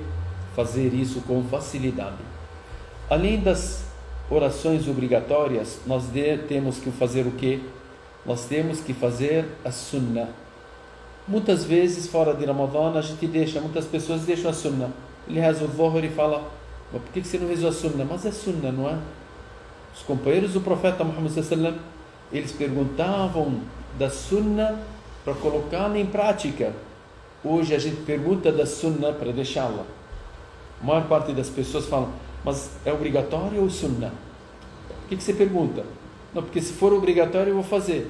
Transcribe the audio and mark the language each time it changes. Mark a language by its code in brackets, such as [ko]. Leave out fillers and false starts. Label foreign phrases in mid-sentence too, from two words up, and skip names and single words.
[pt] Fazer isso com facilidade. Além das orações obrigatórias, nós temos que fazer o quê? Nós temos que fazer a sunnah. Muitas vezes, fora de Ramadã, muitas pessoas deixam a sunnah. Ele reza o Dhuhr e fala, mas por que você não rezou a sunnah? Mas é sunnah, não é? Os companheiros do profeta Muhammad [ar] صلى الله عليه وسلم, [pt] eles perguntavam da sunnah para colocá-la em prática. Hoje a gente pergunta da sunnah para deixá-la. A maior parte das pessoas falam, mas é obrigatório ou sunnah? Por que você pergunta? Não, porque se for obrigatório eu vou fazer.